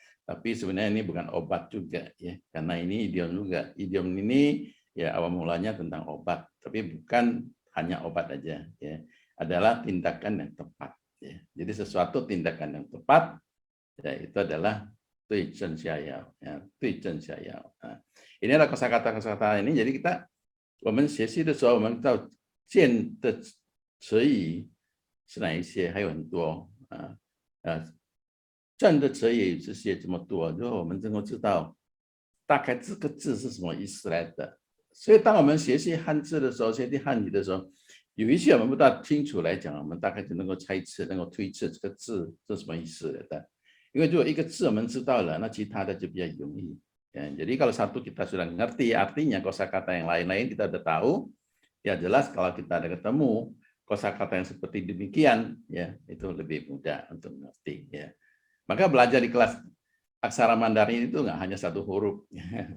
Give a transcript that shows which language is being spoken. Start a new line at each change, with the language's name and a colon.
Indonesian: Tapi sebenarnya ini bukan obat juga ya, karena ini idiom juga. Idiom ini ya awal mulanya tentang obat, tapi bukan hanya obat aja ya. Adalah tindakan yang tepat ya. Jadi sesuatu tindakan yang tepat ya itu adalah tui zheng xiaoyao ya, tui zheng xiaoyao. Nah, ini adalah kosakata-kosakata ini. Jadi kita
Chinese: 我们学习的时候，我们到见的词语是哪一些？还有很多正的词语这些这么多，就我们能够知道大概这个字是什么意思来的。所以，当我们学习汉字的时候，学习汉语的时候，有一些我们不大清楚来讲，我们大概就能够猜测、能够推测这个字是什么意思的。因为如果一个字我们知道了，那其他的就比较容易。
Indonesian: Ya, jadi kalau satu kita sudah ngerti artinya, kosakata yang lain-lain kita sudah tahu, ya jelas kalau kita ada ketemu kosakata yang seperti demikian, ya itu lebih mudah untuk mengerti. Ya. Maka belajar di kelas aksara Mandarin itu nggak hanya satu huruf, ya.